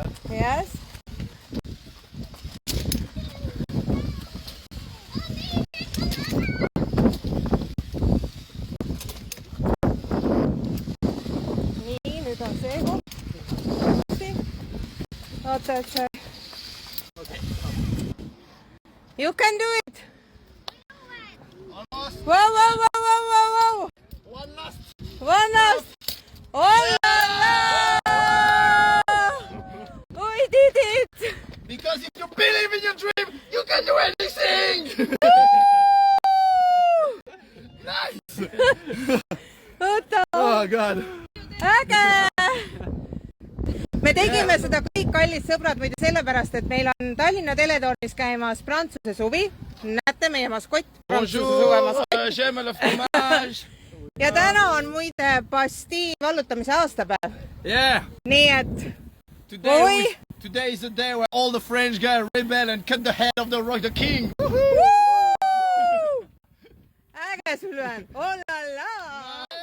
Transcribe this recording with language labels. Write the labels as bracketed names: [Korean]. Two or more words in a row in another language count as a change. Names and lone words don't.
[English] Yes. [Estonian] Nii, nüüd on see koht. Oota, et see... [English] You can do it! Whoa! One last. [French] Oh la la! [English] We did it! Because if you believe in your dream, you can do anything! Nice! [Estonian] Oota! [English] Oh god! [Estonian] Äge! Me tegime seda kõik, kallid sõbrad, muidu sellepärast, et meil on Tallinna teletornis käimas Prantsuse suvi. Näete, meie maskott. [French] Bonjour, j'aime le fromage! [Estonian] Ja täna on muide Bastille vallutamise aastapäev. [English] Yeah! [Estonian] Nii et... [English] Today is the day where all the French guys rebel and cut the head of the king! [Estonian] Äge sul on! [French] Oh la la!